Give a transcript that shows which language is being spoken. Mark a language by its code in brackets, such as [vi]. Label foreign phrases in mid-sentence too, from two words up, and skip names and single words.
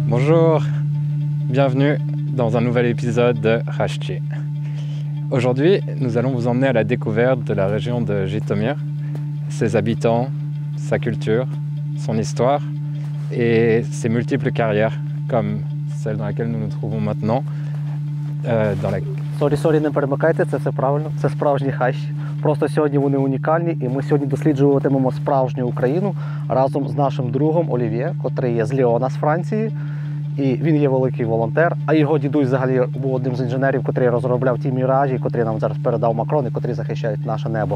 [fr] Bonjour, bienvenue dans un nouvel épisode de Rashti. Aujourd'hui, nous allons vous emmener à la découverte de la région de Jytomyr, ses habitants, sa culture, son histoire et ses multiples carrières, comme celle dans laquelle nous nous trouvons maintenant. [uk] Сорі, не перемикайте, це все правильно, це справжні хащі. Просто сьогодні вони унікальні і ми сьогодні досліджуватимемо справжню Україну разом з нашим другом Олів'є, котрий є з Ліона, з Франції. І він є великий волонтер, а його дідусь взагалі був одним з інженерів, котрий розробляв ті міражі, котрі нам зараз передав Макрон і котрі захищають наше небо.